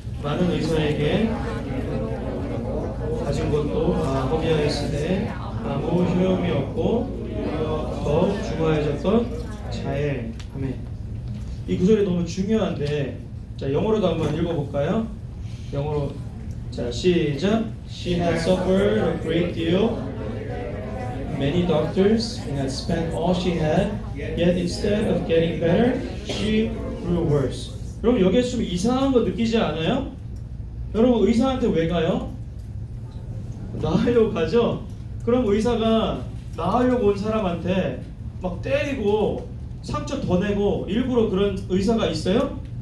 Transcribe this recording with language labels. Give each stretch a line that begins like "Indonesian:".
Korean: 많은 의사에게 가진 것도 허비하였으되 아무 효용이 없고 더욱 중화해졌던 자애. 아멘. 이 구절이 너무 중요한데, 자, 영어로도 한번 읽어볼까요? 영어로. 자, 시작.
English: She had suffered a great deal. Many doctors had spent all she had, yet instead of getting better, she grew worse.
Korean: 여러분, 여기에서 좀 이상한 거 느끼지 않아요? 여러분, 의사한테 왜 가요? 나으려고 가죠? 그럼 의사가 나으려고 온 사람한테 막 때리고 상처 더 내고 일부러 그런 의사가 있어요?